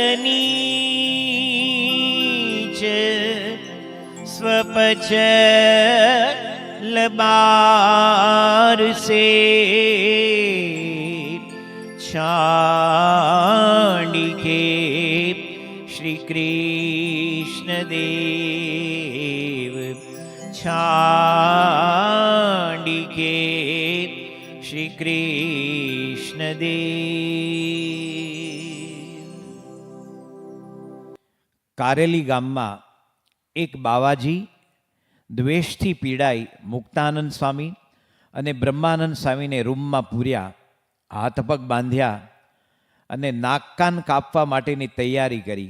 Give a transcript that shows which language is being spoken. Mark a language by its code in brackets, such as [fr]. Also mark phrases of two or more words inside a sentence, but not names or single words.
[hi] नीच स्वपचल बार से छांडिके श्री कृष्ण देव छांडिके श्री कृष्ण देव. [gu] કારેલી ગામમાં એક બાવાજી દ્વેષથી પીડાઈ મુક્તાનંદ સ્વામી અને બ્રહ્માનંદ સ્વામીને રૂમમાં પૂર્યા, હાથ પગ બાંધ્યા અને નાક કાન કાપવા માટેની તૈયારી કરી.